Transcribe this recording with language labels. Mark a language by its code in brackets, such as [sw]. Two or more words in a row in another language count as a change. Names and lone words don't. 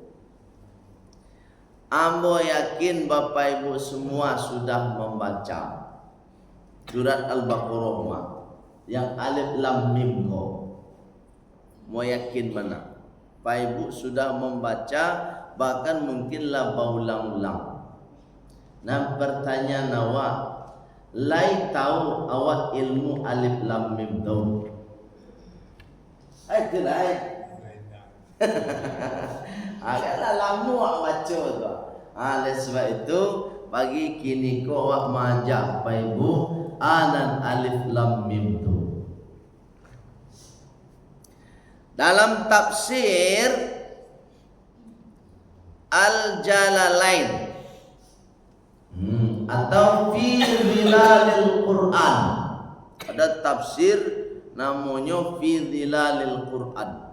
[min] Ambo yakin Bapak Ibu semua sudah membaca surat Al-Baqarah yang [ar] ألف لام ميم [min] ko. [id] Mau yakin mana? Bapak Ibu sudah membaca, bahkan mungkinlah berulang-ulang. [min] Nah pertanyaan awak, lai tahu awak ilmu [ar] ألف لام ميم [min] tahu? [id] Ai tidak. [min] Agaklah lama awak baca tu. Oleh sebab itu bagi kini ko awak majak Bapak Ibu anan [ar] ألف لام ميم [min] tu. [id] Dalam tafsir Al-Jalalain atau fi zilalil Quran, ada tafsir namanya fi zilalil Quran.